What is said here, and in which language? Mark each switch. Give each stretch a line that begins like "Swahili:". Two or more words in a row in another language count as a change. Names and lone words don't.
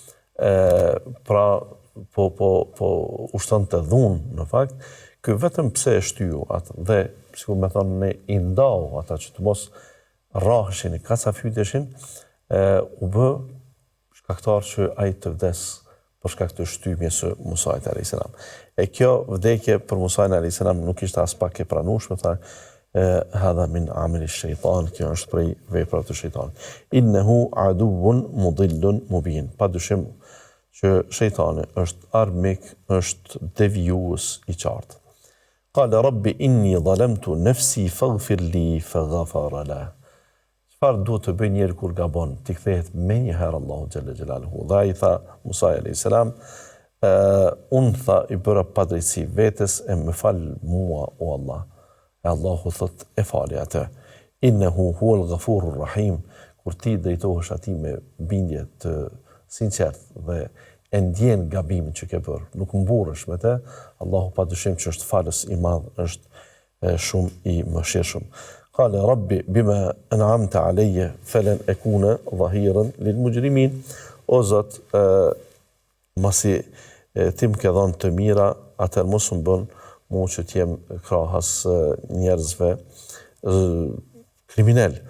Albanian: pra po ushtonte dhunë në fakt, ky vetëm pse e shtyu atë dhe sikur më thonë ne i ndau ata që të mos rraheshin, kasafyteshin, u bë shkaktar që ai të vdes për shkak të shtymjes së Musait a.s. E kjo vdekje për Musain a.s. nuk ishte as pak e pranueshme, tha
Arabic: هذا من عمل الشيطان,
Albanian: kjo është prej veprave të shejtanit.
Arabic: إنه عدو مضل مبين.
Albanian: Padyshim që shejtani është armik, është devijues i qartë.
Arabic: قال رب إني ظلمت نفسي فاغفر لي فغفر له.
Albanian: Çfarë duhet të bëj njeriu kur gabon? Ti kthehet me një herë Allahu
Arabic: جل جلاله.
Albanian: Dhe ai tha Musa
Arabic: عليه السلام,
Albanian: unë tha i bëra padrejtësi vetes e më fal mua o Allah. E Allahu thot e fali atë.
Arabic: إنه هو الغفور الرحيم.
Albanian: Kur ti drejtohesh atij me bindje të sinqertë dhe e ndjen gabimin që ke bërë, nuk mburresh me të, Allahu padyshim që është falës i madh, është shumë i mëshirshëm.
Arabic: قال رب بما أنعمت علي فلن أكون ظهيرا للمجرمين.
Albanian: O Zot, masi ti më ke dhënë të mira, atëherë mos më bën mua që të jem krahas njerëzve kriminal.